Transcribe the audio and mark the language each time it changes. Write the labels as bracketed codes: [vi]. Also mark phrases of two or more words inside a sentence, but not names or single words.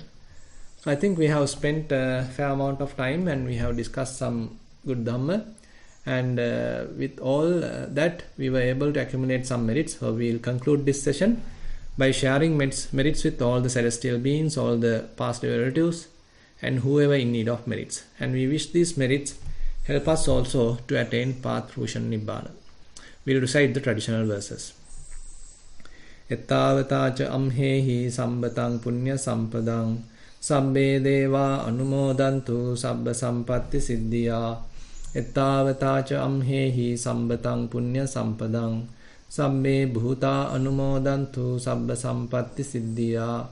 [en] So I think we have spent a fair amount of time and we have discussed some good Dhamma, and with all that we were able to accumulate some merits. So we will conclude this session by sharing merits with all the celestial beings, all the past relatives, and whoever in need of merits. And we wish these merits help us also to attain path fruition Nibbana. We will recite the traditional verses. [pi] Ettavatacha amhehi sambatang punya sampadang Sabbe deva anumodantu sabba sampatti siddhiya. Ettavatacha amhehi sambatang punya sampadang Sabbe bhuta anumodantu sabba sampatti siddhiya.